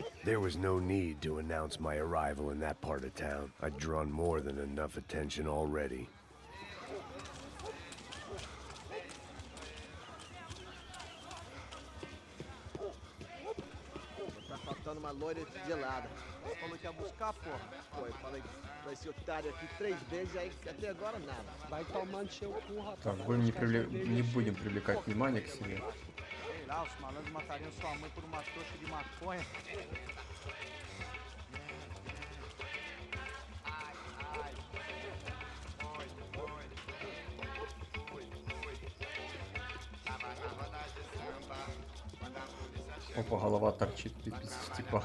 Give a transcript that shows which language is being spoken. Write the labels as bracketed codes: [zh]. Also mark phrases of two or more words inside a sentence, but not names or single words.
[en] There was no need to announce my arrival in that part of town. I'd drawn more than enough attention already. [pt] Tá faltando uma loira gelada. Falou que ia buscar, porra. Foi, falei pra esse otário aqui 3 vezes, aí até agora nada. Vai tomando seu cu, rapaz. [ru] Так, не будем привлекать внимание к себе. [pt] Sei lá, os malandros matariam sua mãe por uma tocha de maconha. [ru] Опа, голова торчит, типа.